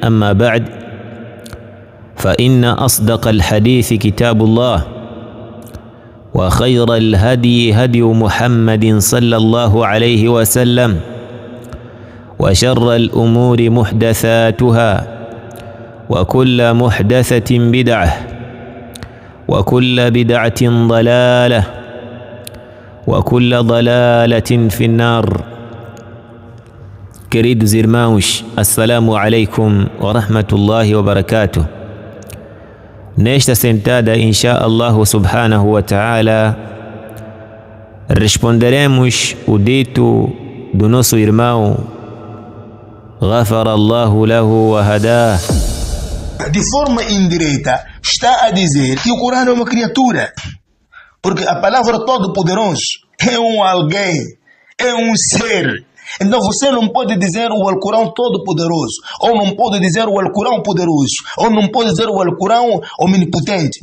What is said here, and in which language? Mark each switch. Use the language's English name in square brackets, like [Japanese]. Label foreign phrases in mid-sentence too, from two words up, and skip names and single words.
[Arabic] أما بعد، فإن أصدق الحديث كتاب الله، وخير الهدي هدي محمد صلى الله عليه وسلم، وشر الأمور محدثاتها، وكل محدثة بدعة، وكل بدعة ضلالة، وكل ضلالة في النار. [Portuguese] Queridos irmãos, [Arabic] السلام عليكم ورحمة الله وبركاته. [Portuguese] Nesta sentada, [Arabic] إن شاء الله سبحانه وتعالى, [Portuguese] responderemos o dito do nosso irmão [Arabic] غفر الله له وهداه. [Portuguese] De forma indireta está a dizer que o Corão é uma criatura, porque a palavra todo-poderoso é um alguém, é um ser. Então você não pode dizer o Alcorão todo-poderoso, ou não pode dizer o Alcorão poderoso, ou não pode dizer o Alcorão omnipotente.